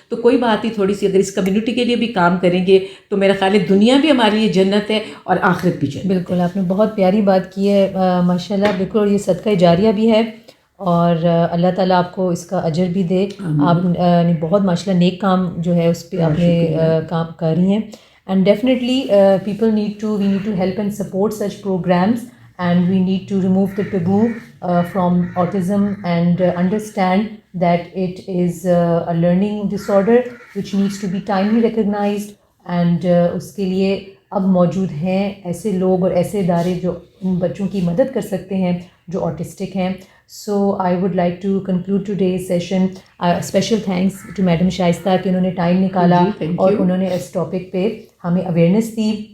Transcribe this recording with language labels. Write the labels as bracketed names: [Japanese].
[Urdu] تو کوئی بات نہیں, تھوڑی سی اگر اس کمیونٹی کے لیے بھی کام کریں گے تو میرا خیال ہے دنیا بھی ہمارے لیے جنت ہے اور آخرت بھی جنت. بالکل, آپ نے بہت پیاری بات کی ہے ماشاء اللہ. بالکل, اور یہ صدقہ جاریہ بھی ہے, اور اللہ تعالیٰ آپ کو اس کا اجر بھی دے. آپ نے بہت ماشاء اللہ نیک کام جو ہے اس پہ آپ نے کام کر رہی ہیں. [English] And definitely we need to help and support such programmes, and we need to remove the taboo from autism and understand that it is a learning disorder which needs to be timely recognized. [Urdu] And اس کے لیے اب موجود ہیں ایسے لوگ اور ایسے ادارے جو ان بچوں کی مدد کر سکتے ہیں جو آٹسٹک ہیں. [English] So I would like to conclude today's session. Special thanks to Madam [Urdu] شائستہ کہ انہوں نے ٹائم نکالا اور انہوں نے اس ٹاپک پہ ہمیں اویئرنیس دی.